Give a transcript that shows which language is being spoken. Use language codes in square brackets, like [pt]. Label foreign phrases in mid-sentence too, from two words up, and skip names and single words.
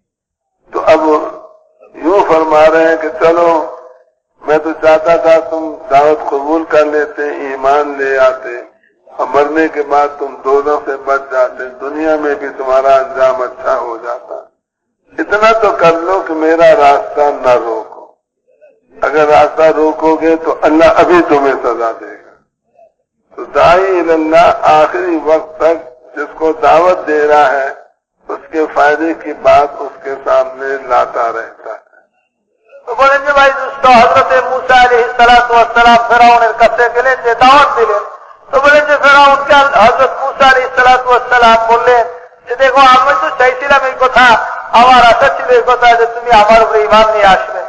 [ur] تو اب یوں فرما رہے ہیں کہ چلو میں تو چاہتا تھا تم دعوت قبول کر لیتے، ایمان لے آتے، اور مرنے کے بعد تم دوزخ سے بچ جاتے، دنیا میں بھی تمہارا انجام اچھا ہو جاتا، اتنا تو کر لو کہ میرا راستہ نہ روکو، اگر راستہ روکو گے تو اللہ ابھی تمہیں سزا دے گا۔ تو داعی اللہ آخری وقت تک جس کو دعوت دے رہا ہے اس کے فائدے کی بات اس کے سامنے لاتا رہتا ہے۔ [bn] তো বলেন যে ভাই দুষ্ট হযরতে মুসা [ar] عليه الصلاة والسلام [bn] ফেরাউনের কাছে গেলেন, যে দাওয়াত দিলেন। তো বলেন যে ফেরাউনকে হযরত মুসা [ar] عليه الصلاة والسلام [bn] বললেন যে দেখো আমি তো চাইছিলাম এই কথা, আমার আশা ছিল এই কথা যে তুমি আমার উপরে ঈমান নিয়ে আসবে।